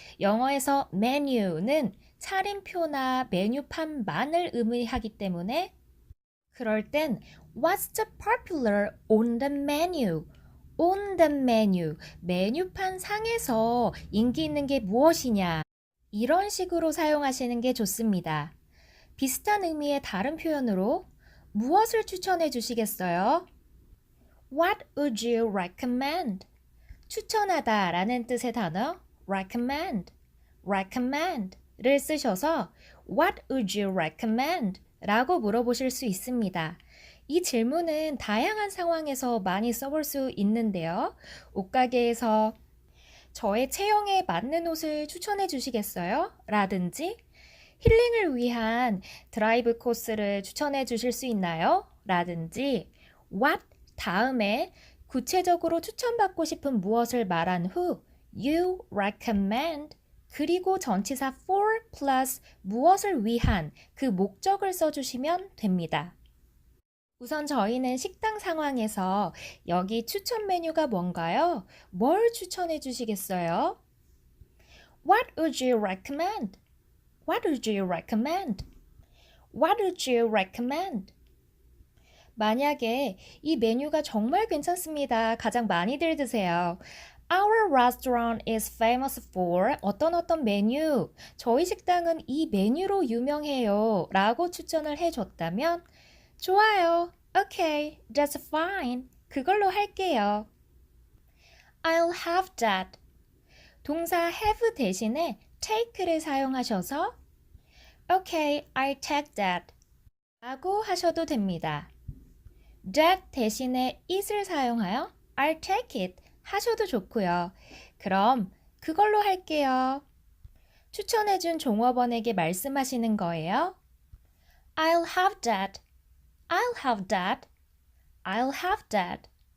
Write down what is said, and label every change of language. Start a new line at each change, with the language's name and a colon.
Korean: 영어에서 메뉴는 차림표나 메뉴판만을 의미하기 때문에 그럴 땐
English: What's the popular on the menu? On the menu,
Korean: 메뉴판 상에서 인기 있는 게 무엇이냐? 이런 식으로 사용하시는 게 좋습니다. 비슷한 의미의 다른 표현으로 무엇을 추천해 주시겠어요?
English: What would you recommend?
Korean: 추천하다 라는 뜻의 단어 recommend를 쓰셔서
English: What would you recommend?
Korean: 라고 물어보실 수 있습니다. 이 질문은 다양한 상황에서 많이 써볼 수 있는데요. 옷가게에서 저의 체형에 맞는 옷을 추천해 주시겠어요? 라든지 힐링을 위한 드라이브 코스를 추천해 주실 수 있나요? 라든지 what 다음에 구체적으로 추천받고 싶은 무엇을 말한 후 you recommend 그리고 전치사 for plus 무엇을 위한 그 목적을 써주시면 됩니다. 우선 저희는 식당 상황에서 여기 추천 메뉴가 뭔가요? 뭘 추천해 주시겠어요?
English: What would you recommend? What would you recommend? What would you recommend?
Korean: 만약에 이 메뉴가 정말 괜찮습니다. 가장 많이들 드세요.
English: Our restaurant is famous for
Korean: 어떤 메뉴. 저희 식당은 이 메뉴로 유명해요. 라고 추천을 해줬다면 좋아요.
English: Okay, that's fine.
Korean: 그걸로 할게요.
English: I'll have that.
Korean: 동사 have 대신에 take를 사용하셔서
English: Okay, I'll take that.
Korean: 라고 하셔도 됩니다. that 대신에 it을 사용하여
English: I'll take it
Korean: 하셔도 좋고요. 그럼 그걸로 할게요. 추천해준 종업원에게 말씀하시는 거예요.
English: I'll have that. I'll have that. I'll have that.